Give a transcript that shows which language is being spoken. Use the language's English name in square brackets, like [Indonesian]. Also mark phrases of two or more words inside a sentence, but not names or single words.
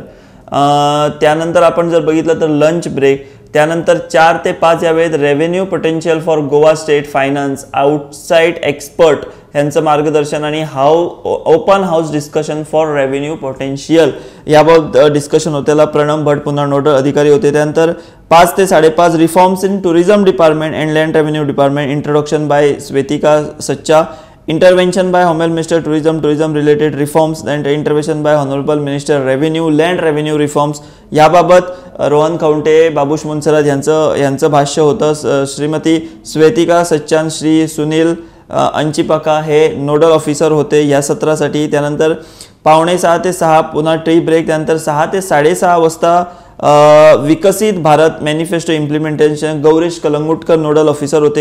[Marathi] त्यानंतर आपण जर बघितलं तर [English] lunch break, [Marathi] त्यानंतर 4 ते 5 या वेळेत [English] revenue potential for Goa State Finance outside expert [Marathi] यांचं मार्गदर्शन आणि [English] open house discussion for revenue potential [Marathi] याबाबत डिस्कशन होते. त्याला प्रणव भट पुन्हा नोडल अधिकारी होते. [English] त्यानंतर 5 ते 5:30 Reforms in Tourism Department and Land Revenue Department, introduction by Swetika Sachan, intervention by Home Minister tourism related reforms and intervention by Honourable Minister Revenue land revenue reforms [Marathi] याबाबत रोहन खवटे, बाबूश मुनसराज यांचं भाष्य होतं. श्रीमती स्वेतिका सच्चान, श्री सुनील अंचिपका हे [English] nodal officer [Marathi] होते या सत्रासाठी. त्यानंतर 5:45 ते 6 पुन्हा [English] tea break, [Marathi] त्यानंतर 6 ते 6:30 वाजता विकसित भारत [English] manifesto implementation [Marathi] गौरीश कलंगुटकर [English] nodal officer [Marathi] होते.